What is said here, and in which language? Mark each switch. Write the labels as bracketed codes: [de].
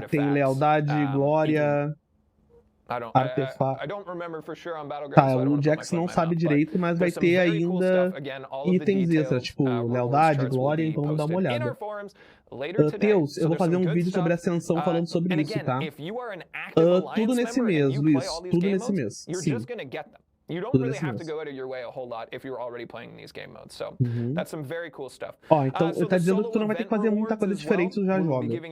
[pt] Tá, tem lealdade, glória. Artefato. Tá, o Jax não sabe direito, mas vai ter ainda itens extras, tipo lealdade, glória, então vamos dar uma olhada. Teus, eu vou fazer um vídeo sobre ascensão falando sobre isso, tá? Tudo nesse mês, Luiz. Tudo nesse mês. Sim. [en] You don't really have to go out of your way a whole lot if you're already playing these game modes. So that's some very cool stuff. [pt] Ó, então ele tá dizendo que tu não vai ter que fazer muita coisa diferente, tu já joga.